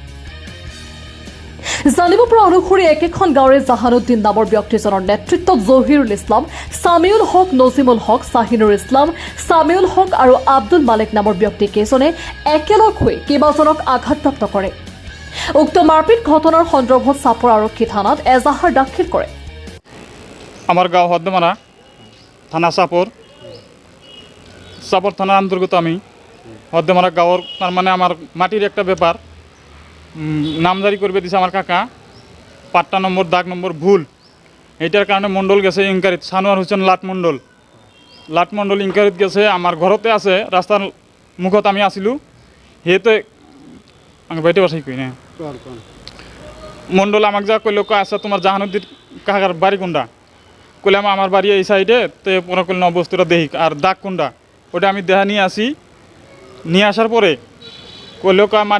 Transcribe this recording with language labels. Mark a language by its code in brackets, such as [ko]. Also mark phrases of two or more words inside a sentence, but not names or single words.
[as] জানিব পৰা অনুসৰি একেখন গাঁৱৰে জাহানুদ্দিন নামৰ ব্যক্তিজনৰ নেতৃত্বত জহিৰুল ইছলাম সামিউল হক নজিমুল হক শাহিনুৰ ইছলাম সামিউল হক আৰু আব্দুল মালিক নামৰ ব্যক্তিকেইজনে একেলগ হৈ কেইবাজনক আঘাতপ্ৰাপ্ত কৰে উক্ত মাৰপিট ঘটনাৰ সন্দৰ্ভত চাপৰ আৰক্ষী থানাত এজাহাৰ দাখিল কৰে [bn] আমার গাঁও হরডেমারা থানা চাপর থানার অন্তর্গত আমি হরডেমারা গাঁৱৰ তার মানে আমার মাটির একটা ব্যাপার নামজারি করবে দিছে আমার কাকা পাট্টা নম্বর দাগ নম্বর ভুল এইটার কারণে মণ্ডল গেছে ইনকারিত সানোয়ার হোসেন লাট মণ্ডল ইনকারিত গেছে আমার ঘরতে আছে রাস্তার মুখত আমি আছিলো সেহেতু আমি বাইতে বাসাই কই না মণ্ডল আমাক যা কইল আচ্ছা তোমার জাহানুদ্দিন কাকার বাড়ি কোনটা কইলাম আমার বাড়ি এই সাইডে তো পরে কইল বস্তুটা দেখি আর দাগ কোনটা ওটা আমি দেখা নিয়ে আসি নিয়ে আসার পরে কইলেও মাটি